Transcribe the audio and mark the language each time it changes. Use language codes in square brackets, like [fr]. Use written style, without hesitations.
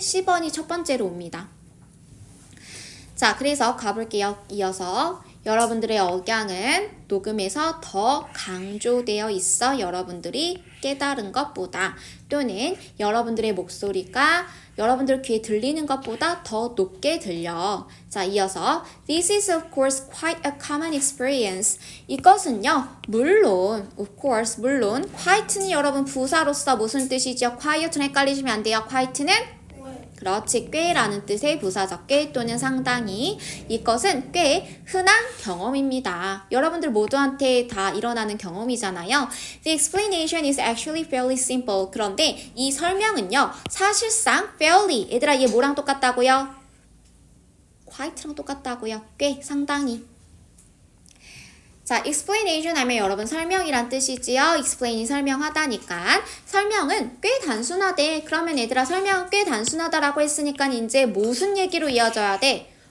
[ko] C번이 첫 번째로 옵니다. 자, 그래서 가볼게요. 이어서 여러분들의 억양은 녹음에서 더 강조되어 있어. 여러분들이 깨달은 것보다 또는 여러분들의 목소리가 여러분들 귀에 들리는 것보다 더 높게 들려. 자, 이어서 [en] This is of course quite a common experience. [ko] 이것은요, 물론, of course, 물론 quite는 여러분 부사로서 무슨 뜻이죠? quiet는 헷갈리시면 안 돼요. quite는 그렇지, 꽤라는 뜻의 부사적 꽤 또는 상당히. 이것은 꽤 흔한 경험입니다. 여러분들 모두한테 다 일어나는 경험이잖아요. [en] The explanation is actually fairly simple. [ko] 그런데 이 설명은요, 사실상 fairly. 얘들아, 얘 뭐랑 똑같다고요? quite랑 똑같다고요. 꽤, 상당히. 자, explanation 하면 여러분 설명이란 뜻이지요. explain이 설명하다니까. 설명은 꽤 단순하대. 그러면 얘들아 설명은 꽤 단순하다라고 했으니까 이제 무슨 얘기로 이어져야 돼?